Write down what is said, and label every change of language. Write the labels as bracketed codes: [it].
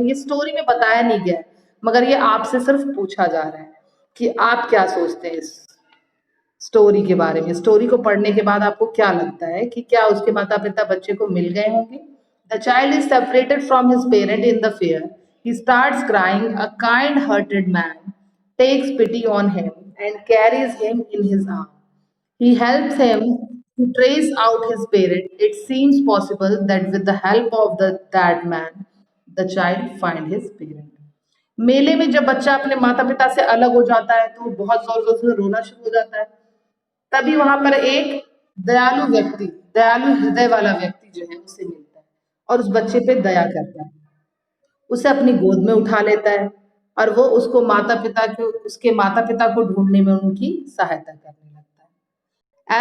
[hi] ये स्टोरी में बताया नहीं गया है, मगर ये आपसे सिर्फ पूछा जा रहा है कि आप क्या सोचते हैं इस स्टोरी के बारे में। स्टोरी को पढ़ने के बाद आपको क्या लगता है कि क्या उसके माता पिता बच्चे को मिल गए होंगे? [en] The child is separated from his parent in the fear. He starts crying. A kind-hearted man takes pity on him and carries him in his arms. He helps him to trace out his parent. It seems possible that with the help of that man, the child find his parent. [hi] मेले में जब बच्चा अपने माता पिता से अलग हो जाता है तो बहुत जोर जोर से रोना शुरू हो जाता है। तभी वहां पर एक दयालु व्यक्ति, दयालु हृदय वाला व्यक्ति जो है उसे मिलता है और उस बच्चे पे दया करता है, उसे अपनी गोद में उठा लेता है और वो उसको माता पिता को, उसके माता पिता को ढूंढने में उनकी सहायता करने लगता है।